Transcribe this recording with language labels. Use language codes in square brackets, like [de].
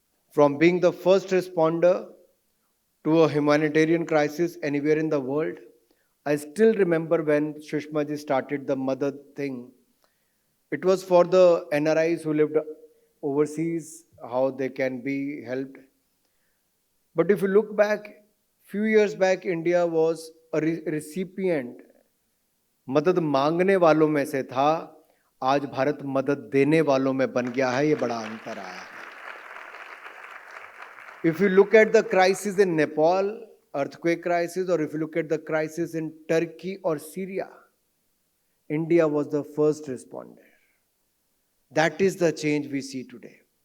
[en] From being the first responder to a humanitarian crisis anywhere in the world, I still remember when Sushma ji started the mother thing. It was for the NRIs who lived overseas, how they can be helped. But if you look back, few years back, India was a recipient, [hi] मदद मांगने वालों में से था, आज भारत मदद देने वालों में बन गया है, [en] ये बड़ा अंतर आया है. If you look at the crisis in Nepal, earthquake crisis, or if you look at the crisis in Turkey or Syria, India was the first responder. That is the change we see today.